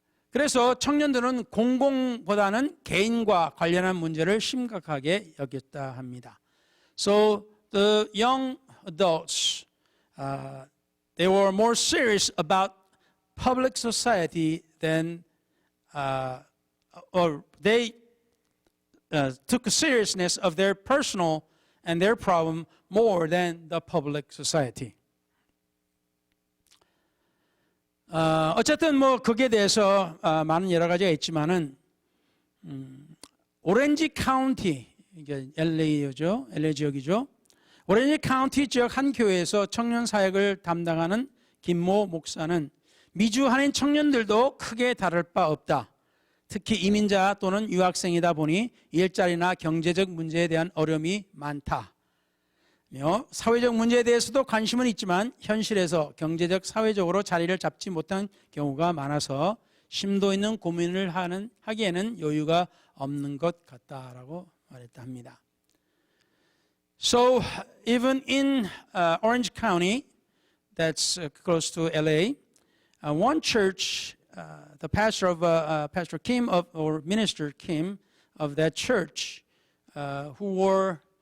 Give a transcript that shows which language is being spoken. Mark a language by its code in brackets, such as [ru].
[ko] 그래서 청년들은 공공보다는 개인과 관련한 문제를 심각하게 여겼다 합니다. [en] So the young adults, they were more serious about public society than, or they took seriousness of their personal and their problem more than the public society. [ko] 어쨌든 뭐 거기에 대해서 많은 여러 가지가 있지만은 오렌지 카운티, 이게 LA죠, LA 지역이죠. 오렌지 카운티 지역 한 교회에서 청년 사역을 담당하는 김모 목사는 미주 한인 청년들도 크게 다를 바 없다. 특히 이민자 또는 유학생이다 보니 일자리나 경제적 문제에 대한 어려움이 많다. 사회적 문제에 대해서도 관심은 있지만 현실에서 경제적, 사회적으로 자리를 잡지 못한 경우가 많아서 심도 있는 고민을 하기에는 여유가 없는 것 같다라고 말했다 합니다. [en] So even in Orange County, that's close to LA, one church, the pastor of Pastor Kim or Minister Kim of that church, who were